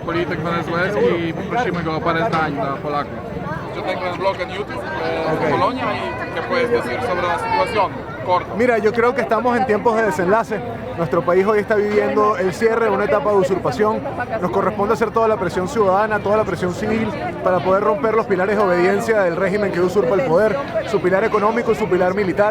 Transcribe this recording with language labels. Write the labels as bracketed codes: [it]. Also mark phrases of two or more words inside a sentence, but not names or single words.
[pl] polityk wenezuelski i poprosimy go o parę zdań dla Polaków. [es] Yo tengo el blog en YouTube de Polonia y ¿qué puedes decir sobre la situación? Corto. Mira, yo creo que estamos en tiempos de desenlace. Nuestro país hoy está viviendo el cierre de una etapa de usurpación. Nos corresponde hacer toda la presión ciudadana, toda la presión civil para poder romper los pilares de obediencia del régimen que usurpa el poder, su pilar económico y su pilar militar.